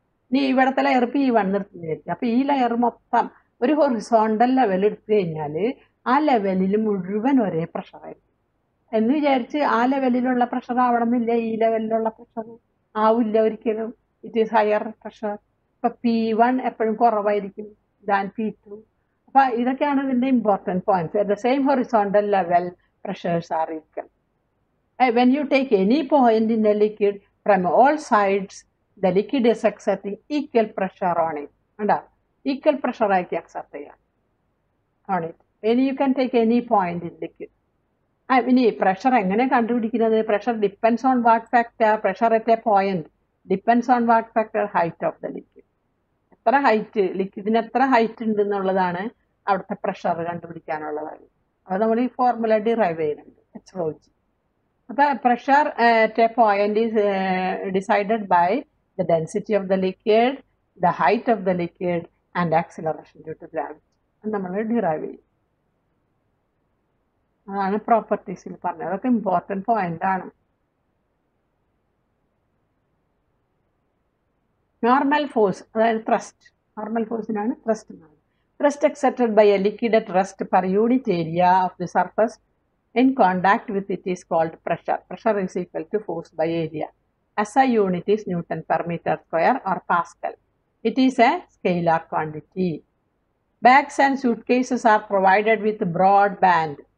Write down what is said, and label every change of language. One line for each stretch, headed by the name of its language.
Malayalam: ഇനി ഇവിടുത്തെ layer P1 എടുത്തു വിചാരിക്കും. അപ്പൊ ഈ ലെയർ മൊത്തം ഒരു ഹൊറിസോണ്ടൽ ലെവൽ എടുത്തു കഴിഞ്ഞാൽ ആ ലെവലിൽ മുഴുവൻ ഒരേ പ്രഷറായിരിക്കും എന്ന് വിചാരിച്ച് ആ ലെവലിലുള്ള പ്രഷർ ആവണമെന്നില്ല ഈ ലെവലിലുള്ള പ്രഷർ ആവില്ല ഒരിക്കലും.
English: It is higher pressure.
Malayalam: ഇപ്പൊ P1 എപ്പോഴും കുറവായിരിക്കും
English: Than P2.
Malayalam: അപ്പൊ ഇതൊക്കെയാണ് ഇതിന്റെ
English: Important points. At the same horizontal level pressures are equal. When you take any point in a liquid from all sides, the liquid is exerting equal pressure on it. Equal pressure
Malayalam: ആക്കി
English: exert ചെയ്യാം on it. When you can take any point in liquid.
Malayalam: ഇനി pressure എങ്ങനെ കണ്ടുപിടിക്കുന്നത്?
English: Pressure depends on what factor? Pressure at a point depends on what factor? Height of the liquid.
Malayalam: എത്ര height, ലിക്വിഡിന് എത്ര height ഉണ്ട് എന്നുള്ളതാണ് അവിടുത്തെ pressure കണ്ടുപിടിക്കാനുള്ളതാണ്. അത് നമ്മൾ ഈ ഫോർമുല ഡിറൈവ് ചെയ്യുന്നുണ്ട്,
English: HROG. അപ്പോൾ pressure at a point is decided by the density of the liquid, the height of the liquid and acceleration due to gravity.
Malayalam: അത് നമ്മൾ ഡിറൈവ് ചെയ്യും. അതാണ് പ്രോപ്പർട്ടീസിൽ പറഞ്ഞത്. അതൊക്കെ ഇമ്പോർട്ടൻറ്റ് പോയിന്റ് ആണ്. നോർമൽ ഫോഴ്സ്, അതായത് ത്രസ്റ്റ്. നോർമൽ ഫോഴ്സിനാണ് ത്രസ്റ്റ് എന്നാണ്.
English: Thrust exerted by a liquid at rest per unit area of the surface in contact with it is called pressure. Pressure is equal to force by area. SI unit is Newton per meter square or Pascal. It is a scalar quantity. Bags and suitcases are provided with broad band.